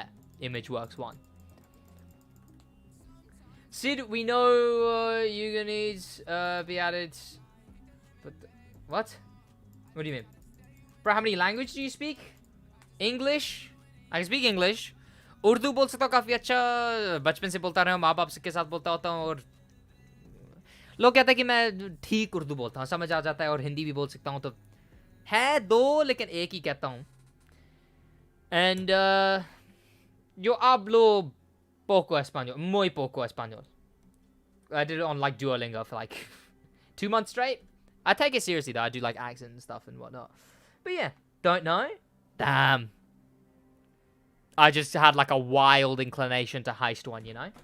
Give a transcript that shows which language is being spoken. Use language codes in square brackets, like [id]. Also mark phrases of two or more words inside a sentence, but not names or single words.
[en] ImageWorks 1. Sid, we know you're gonna need be added. But what? What do you mean? Bro, how many languages do you speak? English? I can speak English. [hi] उर्दू बोल सकता हूँ काफ़ी अच्छा, बचपन से बोलता रहा हूँ, माँ बाप के साथ बोलता होता हूँ, और लोग कहते हैं कि मैं ठीक उर्दू बोलता हूँ, समझ आ जाता है, और हिंदी भी बोल सकता हूँ, तो है दो लेकिन एक ही कहता हूँ. [es] And yo hablo poco español, muy poco español. [en] I did it on like Duolingo for like 2 months straight. I take it seriously though. I do like accent and stuff and whatnot. But yeah, don't know. Damn. I just had like a wild inclination to Heist one, you know?